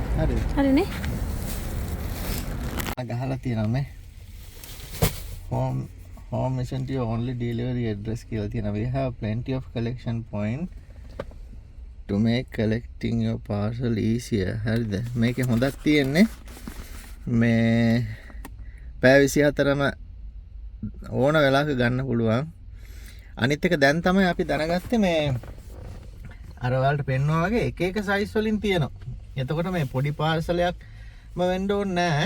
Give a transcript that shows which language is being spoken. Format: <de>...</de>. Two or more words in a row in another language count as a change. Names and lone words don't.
<si>හරිද? හරිනේ. ගහලා තියෙනවා මේ</si> <en>home mission to your only delivery address</en> <si>කියලා තියෙනවා.</si> <en>We have plenty of collection point to make collecting your parcel easier.</en> <si>හරිද? මේකේ හොඳක් තියෙන්නේ මේ පැය 24ම ඕන වෙලාවක ගන්න පුළුවන්. අනිත් එක දැන් තමයි අපි දැනගත්තේ මේ අර වලට පෙන්වනවා වගේ එක එක සයිස් වලින් තියෙනවා. එතකොට මේ පොඩි පාර්සලයක්ම වෙන්න ඕනේ නැහැ.</si>